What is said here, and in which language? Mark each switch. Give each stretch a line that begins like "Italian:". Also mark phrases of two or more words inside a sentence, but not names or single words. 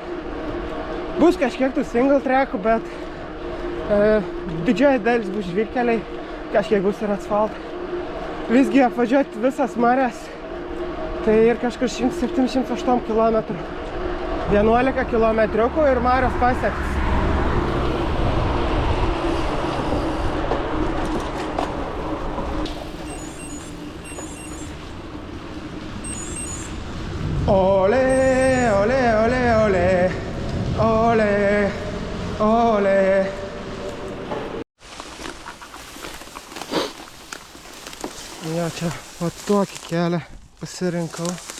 Lithuanian: Bus kažkiek tų single trackų, bet didžioji dalis bus žvyrkeliai, kažkiek bus ir asfaltai. Visgi apvažiuoti visas marias, tai ir kažkur 107-108 km. 11 kilometriukų ir marios pasiektas. Ole, ole, ole, ole, ole, ole. Ja, čia vat tokį kelią pasirinkau.